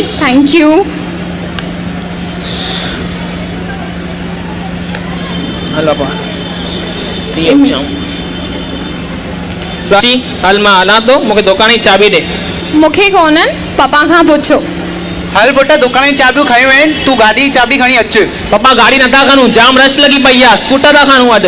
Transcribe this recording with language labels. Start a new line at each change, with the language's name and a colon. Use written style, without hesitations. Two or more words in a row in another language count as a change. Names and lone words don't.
English: Thank you.
Sindhi: हलो पा प्राची हल मां हलां थो, मूंखे दुकान जी चाबी ॾे। मूंखे कोन्हनि, पापा खां पुछो। हल पुट दुकान जी चाबियूं खयूं आहिनि, तूं गाॾी जी चाबी खणी अच। पप्पा गाॾी नथा खणूं, जाम रश लॻी पई आहे, स्कूटर था खणूं अॼु।